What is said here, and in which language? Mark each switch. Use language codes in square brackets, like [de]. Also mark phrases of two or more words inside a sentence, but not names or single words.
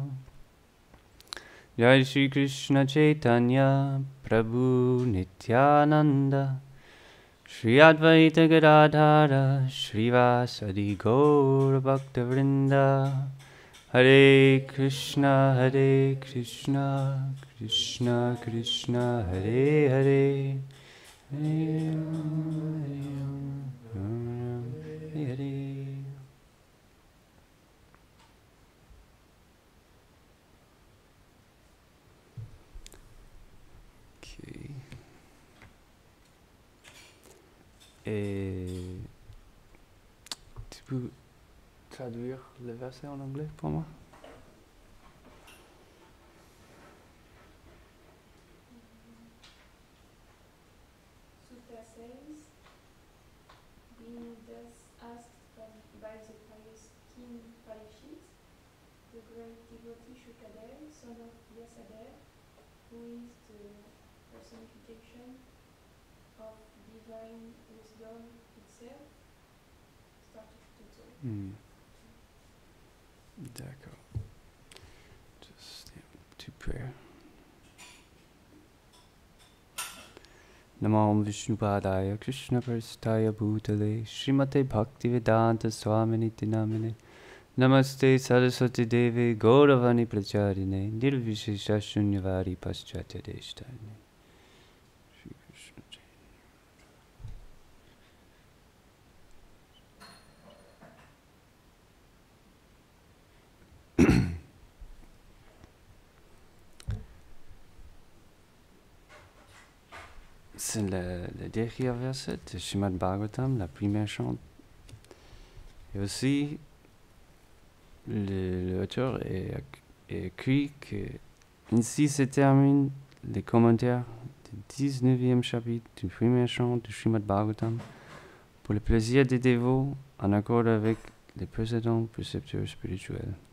[sa] Jai Shri Krishna Chaitanya Prabhu Nityananda Shri Advaita Gadadhara Shrivasadi Gaura Bhakta Vrinda. Hare Krishna Krishna Krishna Hare Hare Hare Hare. [en] Okay. [fr] Et tu peux traduire le verset en anglais pour moi? [en] Sutta says, being thus asked by the pious king Parikshit, the great devotee Shukadev, son of Vyasadeva, who is the personification of divine wisdom itself, started to talk. D'accord. Just a petit prayer. [sa] Namo Vishnupadaya Krishna Prasthaya Bhutale Srimate Bhaktivedanta Swamini Namine Namaste Saraswati Devi Gauravani Pracharine Nirvishesha Shunyvari Paschatya Deshtane. Shri Krishna Jai. [fr] C'est le dernier verset de Srimad Bhagavatam, la première chante. Et aussi, l'auteur a écrit que ainsi se termine les commentaires du 19e chapitre du premier chant du Srimad Bhagavatam pour le plaisir des dévots en accord avec les précédents précepteurs spirituels.